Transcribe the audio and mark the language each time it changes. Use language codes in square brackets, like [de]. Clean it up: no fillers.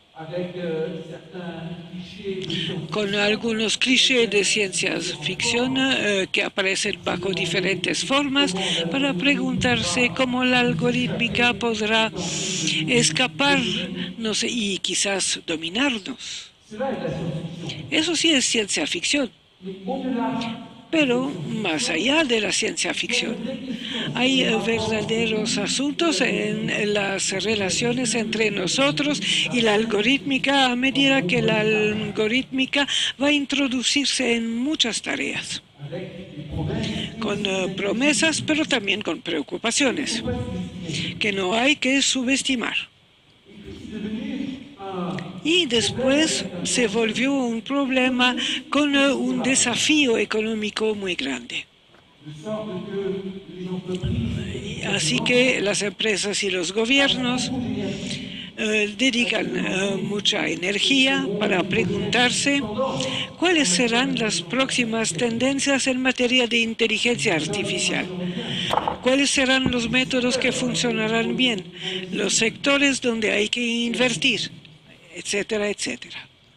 [fr] avec certains clichés de science [es] con algunos clichés de ciencia ficción que aparecen bajo diferentes formas para preguntarse cómo la algorítmica podrá escaparnos y quizás dominarnos. [fr] cela est de la science-fiction. [es] Eso sí es ciencia ficción, [fr] Mais au-delà [es] pero más allá de la ciencia ficción, hay verdaderos asuntos en las relaciones entre nosotros y la algorítmica a medida que la algorítmica va a introducirse en muchas tareas, con promesas, pero también con preocupaciones, que no hay que subestimar. Y después se volvió un problema con un desafío económico muy grande. [fr] de sorte que les entreprises [es] Así que las empresas y los gobiernos dedican mucha energía para preguntarse cuáles serán las próximas tendencias en materia de inteligencia artificial, cuáles serán los métodos que funcionarán bien, los sectores donde hay que invertir, etcétera, etcétera.